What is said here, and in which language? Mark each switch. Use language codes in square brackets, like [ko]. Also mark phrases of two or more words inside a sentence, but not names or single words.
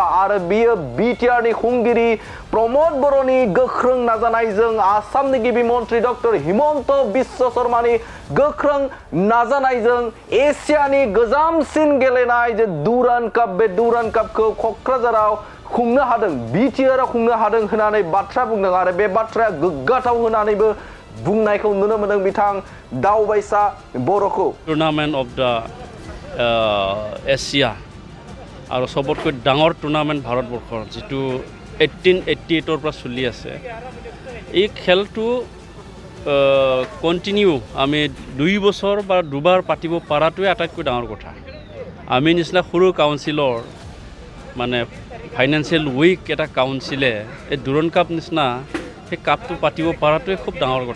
[brx] आरो बियो बिटिआरनि खुंगिरि प्रमद बर'नि गोख्रों नाजानायजों आसामनि गिबि मन्त्रि डक्टर हिमन्त बिश्व शर्मानि गोख्रों नाजानायजों एसियानि गोजामसिन गेलेनाय जे दुरान्ड काप, बे दुरान्ड कापखौ क'क्राझाराव खुंनो हादों, बिटिआरआव खुंनो हादों होननानै बाथ्रा बुंदों आरो बे बाथ्राया गोग्गाथाव होननानैबो बुंनायखौ नुनो मोनदों बिथां दावबायसा बर'खौ। [en] tournament of the Asia [as] আৰু সবতকৈ ডাঙৰ টুৰ্নামেণ্ট ভাৰতবৰ্ষৰ যিটো 1888ৰ পৰা চলি আছে, এই খেলটো কণ্টিনিউ আমি 2 বছৰ বা 2 বাৰ পাতিব পৰাটোৱে আটাইতকৈ ডাঙৰ কথা। আমি নিচিনা সৰু কাউন্সিলৰ মানে [en] financial weak [as] এটা কাউন্সিলে এই দুৰান্ড কাপ নিচিনা সেই কাপটো পাতিব পৰাটোৱে খুব ডাঙৰ কথা।